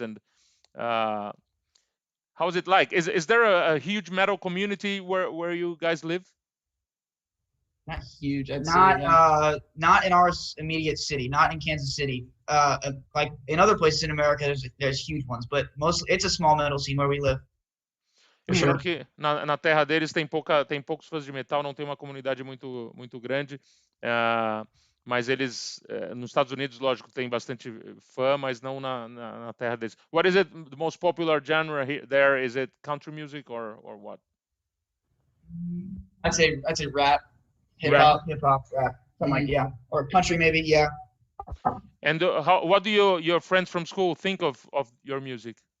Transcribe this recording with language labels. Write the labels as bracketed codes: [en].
[en] And how is it like? Is there a huge metal community where you guys live? Not huge. Not in our immediate city. Not in Kansas City. Like in other places in America, there's huge ones, but mostly it's a small metal scene where we live. [pt] Eu lembro que na terra deles tem poucos fãs de metal, não tem uma comunidade muito grande. Mas eles, nos Estados Unidos, lógico, tem bastante fã, mas não na terra deles. [en] What is it, the most popular genre there? Is it country music or what? I'd say rap, hip hop, rap, something like, yeah, or country maybe, yeah. And what do your friends from school think of your music?